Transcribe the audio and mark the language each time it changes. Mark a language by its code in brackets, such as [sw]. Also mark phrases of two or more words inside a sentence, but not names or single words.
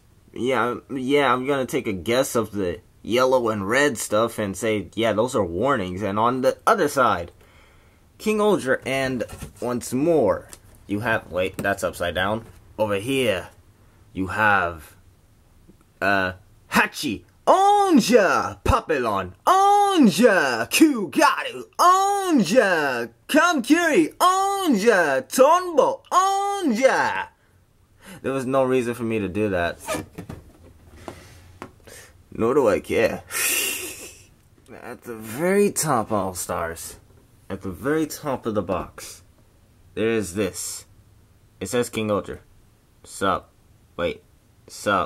[en] Yeah, I'm gonna take a guess of the yellow and red stuff and say, yeah, those are warnings. And on the other side, King-Ohger, and once more, you have, wait, that's upside down. Over here, you have, Hachi, Onja, Populon, Onja, Kugaru, Onja, Kamkiri, Onja, Tonbo, Onja. There was no reason for me to do that. Nor do I care. At the very top, all-stars, at the very top of the box, there is this. It says King-Ohger. Sup. Wait. Sup.